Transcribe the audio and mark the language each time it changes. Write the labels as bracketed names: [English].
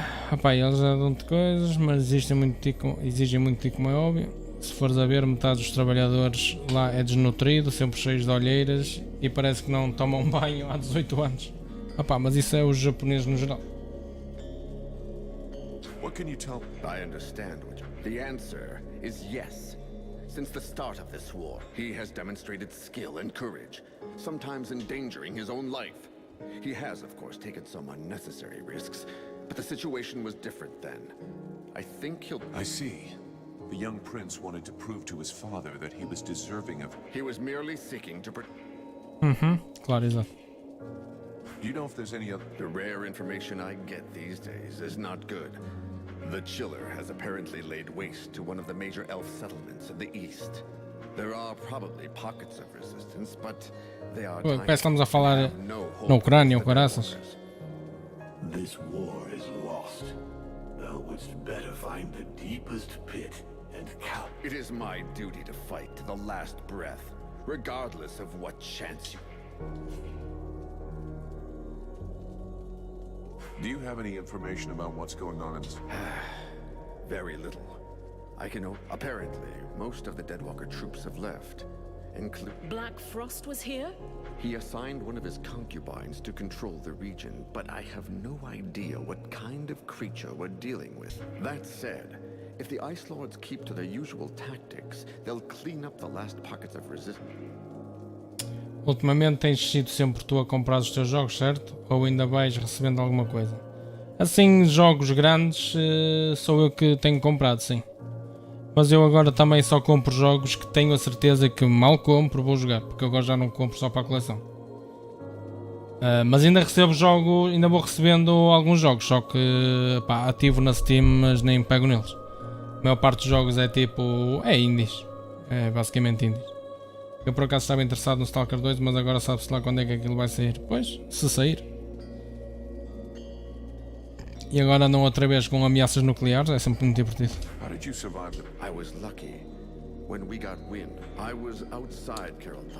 [Portuguese] Rapaz, eles já dão-te coisas, mas exigem muito de ti, como é óbvio. Se fores a ver, metade dos trabalhadores lá é desnutrido, sempre cheios de olheiras e parece que não tomam banho há 18 anos. Rapaz, mas isso é os japoneses no geral. [English] What can you tell? I understand what the answer is yes. Since the start of this war, he has demonstrated skill and courage, sometimes endangering his own life. He has, of course, taken some unnecessary risks, but the situation was different then. I think he'll... I see. The young prince wanted to prove to his father that he was deserving of... He was merely seeking to... [Portuguese] Claro, exato. [English] Do you know if there's any other... The rare information I get these days is not good. The Chiller has apparently laid waste to one of the major elf settlements in the east. There are probably pockets of resistance, but they are... [Portuguese] Parece que estamos a falar na Ucrânia ou caraças. [English] This war is lost. Thou wouldst better find the deepest pit and count. It is my duty to fight to the last breath, regardless of what chance you... Do you have any information about what's going on in this? Very little. I can know. Apparently, most of the Deadwalker troops have left. Black Frost was here? He assigned one of his concubines to control the region, but I have no idea what kind of creature we're dealing with. That said, if the Ice Lords keep to their usual tactics, they'll clean up the last pockets of resistance. [Portuguese] Ultimamente tens sido sempre tu a comprar os teus jogos, certo? Ou ainda vais recebendo alguma coisa? Assim, jogos grandes sou eu que tenho comprado, sim. Mas eu agora também só compro jogos que tenho a certeza que mal compro vou jogar, porque agora já não compro só para a coleção. Mas ainda recebo jogos, ainda vou recebendo alguns jogos, só que pá, ativo na Steam, mas nem pego neles. A maior parte dos jogos é tipo, é indies, é basicamente indies. Eu por acaso estava interessado no Stalker 2, mas agora sabe-se lá quando é que aquilo vai sair. Pois, se sair. E agora andam outra vez com ameaças nucleares, é sempre muito divertido. [English] How did you survive them? I was lucky. When we got wind, I was outside Carrollton.